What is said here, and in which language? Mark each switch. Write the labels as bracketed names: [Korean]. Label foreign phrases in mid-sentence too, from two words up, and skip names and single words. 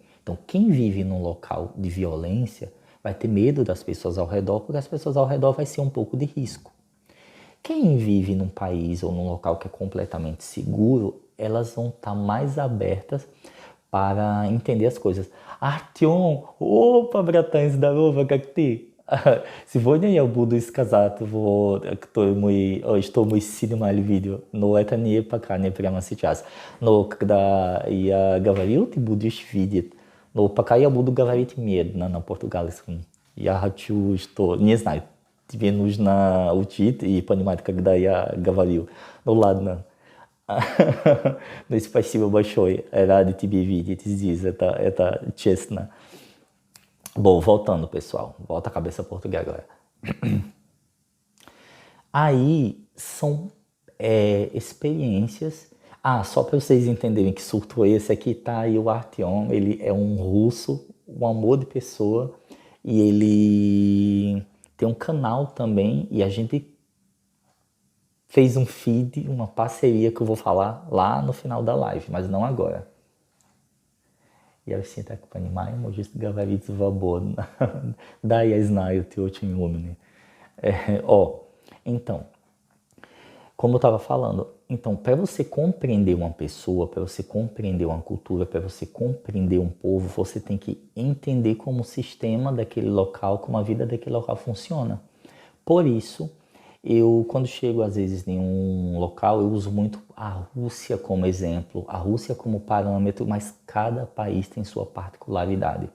[Portuguese] Então, quem vive num local de violência vai ter medo das pessoas ao redor, porque as pessoas ao redor vai ser um pouco de risco. Quem vive num país ou num local que é completamente seguro, elas vão estar mais abertas para entender as coisas. [Russian] Артем, опа, братан, здорово, как ты? Сегодня я буду сказать, вот, что мы снимали видео, но это не пока, не прямо сейчас. Но когда я говорил, ты будешь видеть. Но пока я буду говорить медленно на португальском. Я хочу, что, не знаю, тебе нужно учить и понимать, когда я говорил. Ну ладно. Ну, спасибо большое. Рад тебя видеть здесь, это честно. [Portuguese] Bom, voltando, pessoal. Volta a cabeça portuguesa agora. Aí são experiências. Ah, só para vocês entenderem que surto esse aqui, tá aí o Artyom. Ele é um russo, um amor de pessoa. E ele tem um canal também. E a gente fez um feed, uma parceria que eu vou falar lá no final da live, mas não agora. [Russian] Я всі так розуміємо, що говорить свободно. Да, я знаю, ты очень умный. [Portuguese] Então, como eu estava falando, então, para você compreender uma pessoa, para você compreender uma cultura, para você compreender um povo, você tem que entender como o sistema daquele local, como a vida daquele local funciona. Por isso, eu, quando chego às vezes em um local, eu uso muito a Rússia como exemplo, a Rússia como parâmetro, mas cada país tem sua particularidade.